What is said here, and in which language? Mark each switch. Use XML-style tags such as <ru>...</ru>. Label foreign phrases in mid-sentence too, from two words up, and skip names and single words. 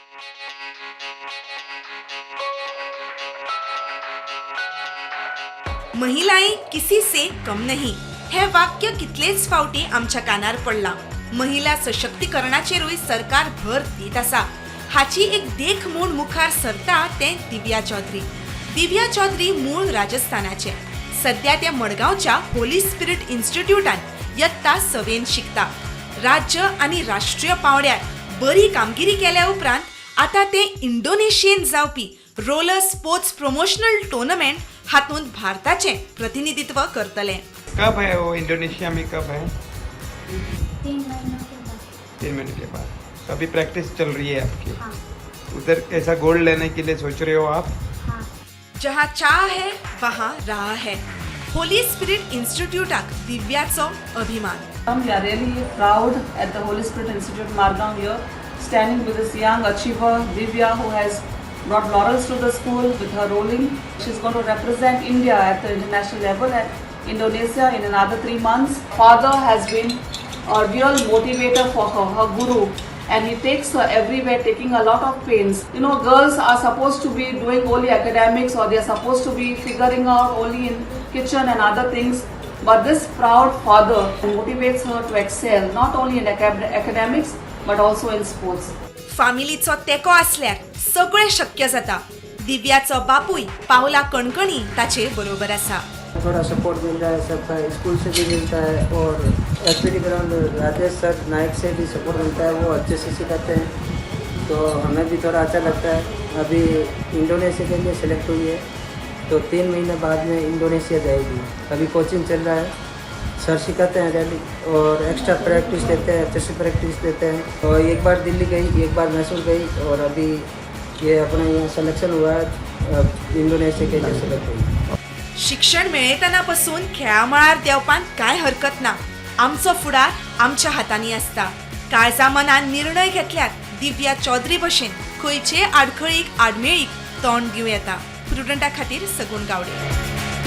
<hi>महिलाएं किसी से कम नहीं</hi> <kok>हे वाक्य कितलेच फावटी आमच्या कानार पडला। महिला सशक्तीकरणाचेरूय सरकार भर दीत आसा। हाची एक देख म्हूण मुखार सरता ते दिव्या चौधरी। दिव्या चौधरी मूळ राजस्थानाचे, सध्या ते मडगावच्या होली स्पिरिट इन्स्टिट्यूटान इयत्ता 6वेन शिकता। राज्य आणि राष्ट्रीय पावड्यार बरी कामगिरी केल्या उपरांत आता ते इंडोनेशियन जावपी</kok> <en>roller sports promotional tournament</en> <kok>हातूंत भारताचे प्रतिनिधित्व करतले।</kok> <hi>कब है वो इंडोनेशिया में, कब है? 3 महीनों के बाद। 3 महीने के बाद। तो अभी प्रैक्टिस चल रही है आपकी। हाँ। उधर कैसा गोल्ड लेने के लिए सोच रहे हो आप? हाँ। जहाँ चाह है वहाँ राह है। होली स्पिरिट इंस्टिट्यूटाक दिव्याचो अभिमान।</hi> <en>We are really proud at the Holy Spirit Institute Margam here, standing with this young achiever Divya, who has brought laurels to the school with her rolling. She's going to represent India at the international level at Indonesia in another 3 months. Father has been a real motivator for her, her guru, and he takes her everywhere, taking a lot of pains. You know, girls are supposed to be doing only academics, or they are supposed to be figuring out only in kitchen and other things. But this proud father motivates her to excel not only in academics but also in sports.</en> <kok>फॅमिलीचो तेको आसल्यार सगळें शक्य जाता। दिव्याचो बापूय पावला कणकणी ताचे बरोबर आसा।</kok> <hi>थोड़ा सपोर्ट मिल रहा है, सबका स्कूल से भी मिलता है और एचपीडी ग्राउंड राजेश सर नायक से भी सपोर्ट मिलता है, वो अच्छे से सिखाते हैं तो हमें भी थोड़ा अच्छा लगता है। अभी इंडोनेशिया के लिए सिलेक्ट हुई है तो 3 महीने बाद में इंडोनेशिया जाएगी। अभी कोचिंग चल रहा है, सर सिखाते हैं डेली और</hi> <en>extra practice</en> <hi>देते हैं, अच्छे से प्रैक्टिस देते हैं। और एक बार दिल्ली गई, एक बार मैसूर गई और अभी ये अपना यहाँ सिलेक्शन हुआ है, इंडोनेशिया के लिए सिलेक्ट हुई।</hi> <kok>शिक्षण मेळयतना पासून खेळा मळार देवपान काय हरकत ना। आमचो फुडार आमच्या हातांनी आसता। काळजा मनान निर्णय घेतल्यात दिव्या चौधरी भशेन खंयचे आडखळीक आडमेळीक तोंड दिवं येता। प्रुडंटा खातीर सगूण गावडे।</kok>